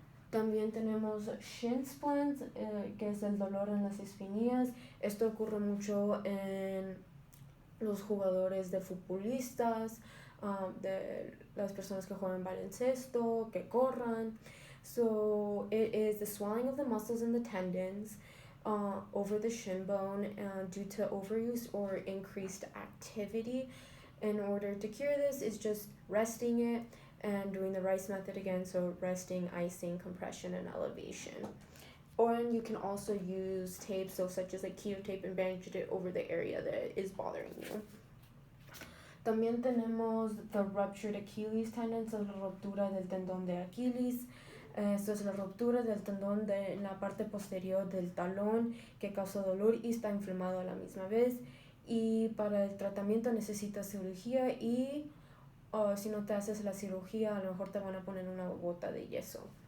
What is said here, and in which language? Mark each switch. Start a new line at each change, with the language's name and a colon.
Spanish: También tenemos shin splints, que es el dolor en las espinillas. Esto ocurre mucho en los jugadores de futbolistas, de las personas que juegan baloncesto, que corran.
English: So it is the swelling of the muscles and the tendons over the shin bone due to overuse or increased activity. In order to cure this is just resting it and doing the Rice method again, so resting, icing, compression, and elevation. Or you can also use tape, so such as like keto tape, and bandage it over the area that is bothering you.
Spanish: También tenemos
English: the ruptured Achilles tendon, so
Spanish: la ruptura del tendón de Aquiles. Esto es la ruptura del tendón de la parte posterior del talón, que causa dolor y está inflamado a la misma vez. Y para el tratamiento necesitas cirugía, y si no te haces la cirugía, a lo mejor te van a poner una gota de yeso.